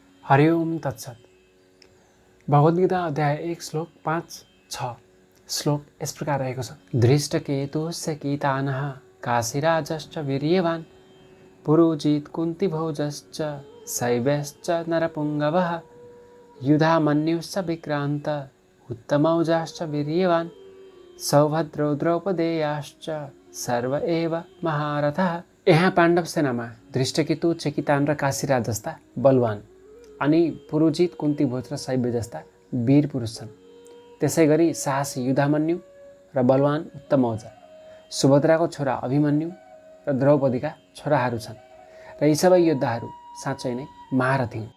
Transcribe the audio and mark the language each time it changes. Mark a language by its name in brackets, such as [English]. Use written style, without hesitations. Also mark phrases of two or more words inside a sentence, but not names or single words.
[Sanskrit] हरि ओम तत्सत। [Nepali] भगवद्गीता अध्याय 1 श्लोक 5-6 श्लोक यस प्रकार रहेको छ। [Sanskrit] धृष्टकेतुस्य कीतानः काशीराजश्च वीर्यवान् पुरोजित कुन्तीभोजश्च शैब्यश्च नरपुङ्गवः युधामन्युश्च विक्रान्त उत्तमौजाश्च वीर्यवान् सौभद्रो द्रौपदेयाश्च सर्व एव महारथः। [Nepali] यहाँ पाण्डव सेनामा धृष्टकेतु, चेकितान र काशीराज जस्ता बलवान अनि पुरोजित, कुन्तीभोज र शैब्य जस्ता वीर पुरुष छन्। त्यसै गरी साहसी युधामन्यु र बलवान उत्तमौजा, सुभद्राको छोरा अभिमन्यु र द्रौपदीका छोराहरू छन् र यी सबै योद्धाहरू साँच्चै नै महारथी हुन्।